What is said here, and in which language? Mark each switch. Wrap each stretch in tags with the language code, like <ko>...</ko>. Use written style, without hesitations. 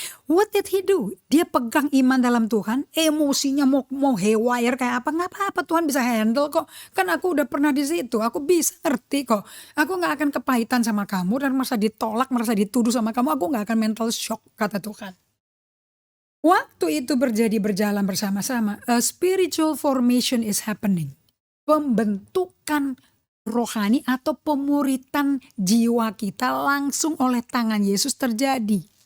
<en>What did he do?</en> <id>Dia pegang iman dalam Tuhan. Emosinya mau haywire kayak apa. Gak apa-apa, Tuhan bisa handle kok. Kan aku udah pernah di situ. Aku bisa ngerti kok. Aku gak akan kepahitan sama kamu. Dan merasa ditolak, merasa dituduh sama kamu. Aku gak akan mental shock, kata Tuhan. Waktu itu berjalan bersama-sama.</id> <en>A spiritual formation is happening.</en> <id>Pembentukan rohani atau pemuritan jiwa kita langsung oleh tangan Yesus terjadi.</id>